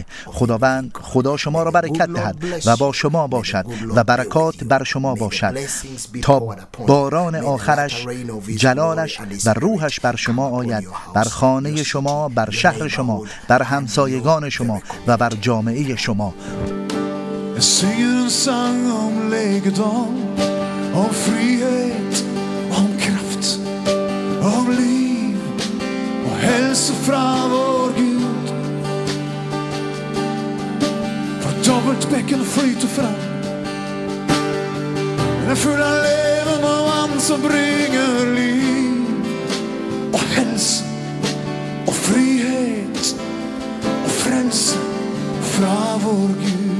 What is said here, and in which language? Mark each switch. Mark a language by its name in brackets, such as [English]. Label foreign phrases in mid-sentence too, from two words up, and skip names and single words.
[Persian] خداوند خدا شما را برکت دهد و با شما باشد و برکات بر شما باشد تا باران آخرش، جلالش و روحش بر شما آید، بر خانه شما، بر شهر شما، بر همسایگان شما و بر جامعه شما. [Swedish] Jag synger en sång om läkedom, om frihet, om kraft, om liv och hälsa från vår Gud. För dubbelt bäcken flyter fram, den är full av leven och han som bringar liv och hälsa och frihet och frälse från vår Gud.